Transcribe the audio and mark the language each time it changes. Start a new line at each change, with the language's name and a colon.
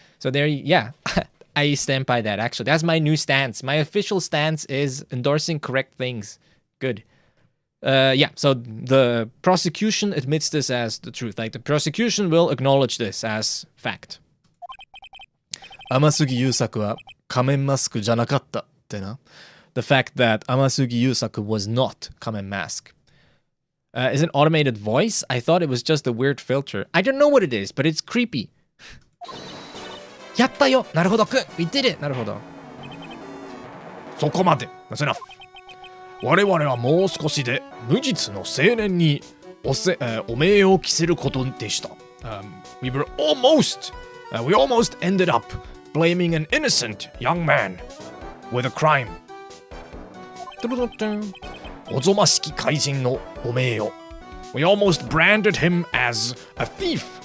English: So I stand by that, actually. That's my new stance. My official stance is endorsing correct things. Good. So the prosecution admits this as the truth. Like, the prosecution will acknowledge this as fact.
Japanese: 天杉優作は仮面マスクじゃなかったってな。
English: The fact that 天杉優作 was not 仮面 mask. Is an automated voice? I thought it was just a weird filter. I don't know what it is, but it's creepy.
Japanese: やったよなるほどくん
English: We did it
Japanese: なるほどそこまで
English: That's enough
Japanese: 我々はもう少しで無実の青年にお名を着せることでした、
English: we almost ended up blaming an innocent young man with a crime
Japanese: おぞましき怪人のお名誉
English: We almost branded him as a thief